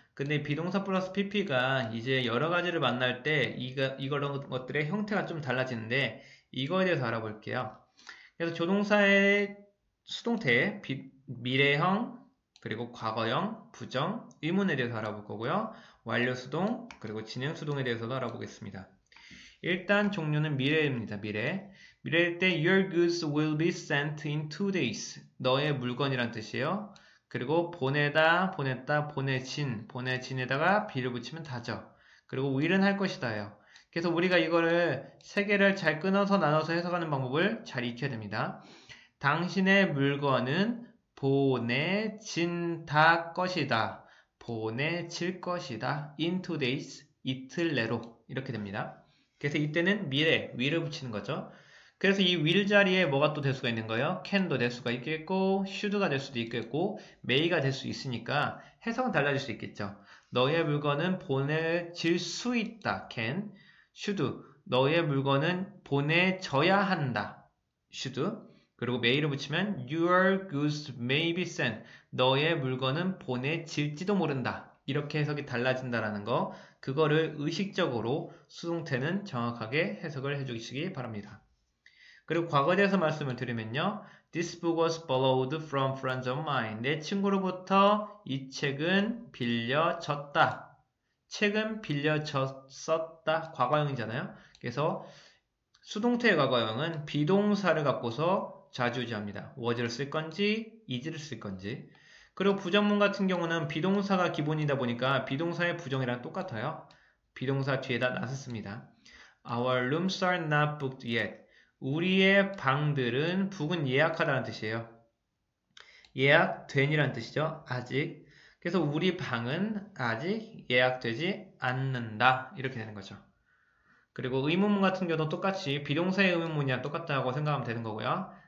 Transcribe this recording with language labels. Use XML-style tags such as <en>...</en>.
<ko>근데 비동사 플러스 PP가 이제 여러 가지를 만날 때 이런 것들의 형태가 좀 달라지는데 이거에 대해서 알아볼게요. 그래서 조동사의 수동태, 미래형, 그리고 과거형, 부정, 의문에 대해서 알아볼 거고요. 완료 수동, 그리고 진행 수동에 대해서도 알아보겠습니다. 일단 종류는 미래입니다. 미래일 때</ko> <en>Your goods will be sent in 2 days.</en> <ko>너의 물건이란 뜻이에요. 그리고 보내다, 보냈다, 보내진에다가 be를 붙이면 다죠. 그리고 will은 할 것이다예요. 그래서 우리가 이거를 3개를 잘 끊어서 나눠서 해석하는 방법을 잘 익혀야 됩니다. 당신의 물건은 보내진다 것이다. 보내질 것이다.</ko> <en>in 2 days.</en> <ko>이틀 내로. 이렇게 됩니다. 그래서 이때는 미래, will을 붙이는 거죠. 그래서 이 will 자리에 뭐가 또 될 수가 있는 거예요? can도 될 수가 있겠고, should가 될 수도 있겠고, may가 될 수 있으니까 해석은 달라질 수 있겠죠. 너의 물건은 보내질 수 있다.</ko> <en>can. should.</en> <ko>너의 물건은 보내져야 한다.</ko> <en>should.</en> <ko>그리고 may를 붙이면</ko> <en>your goods may be sent.</en> <ko>너의 물건은 보내질지도 모른다. 이렇게 해석이 달라진다라는 거. 그거를 의식적으로 수동태는 정확하게 해석을 해주시기 바랍니다. 그리고 과거에 대해서 말씀을 드리면요.</ko> <en>This book was borrowed from friends of mine.</en> <ko>내 친구로부터 이 책은 빌려졌다. 책은 빌려졌었다. 과거형이잖아요. 그래서 수동태의 과거형은 비동사를 갖고서 좌지우지합니다. was를 쓸 건지, is를 쓸 건지. 그리고 부정문 같은 경우는 비동사가 기본이다 보니까 비동사의 부정이랑 똑같아요. 비동사 뒤에다 낫을 씁니다.</ko> <en>Our rooms are not booked yet.</en> <ko>우리의 방들은 book은 예약하다는 뜻이에요. 예약된이라는 뜻이죠. 아직. 그래서 우리 방은 아직 예약되지 않는다. 이렇게 되는 거죠. 그리고 의문문 같은 경우도 똑같이 비동사의 의문문이랑 똑같다고 생각하면 되는 거고요.</ko>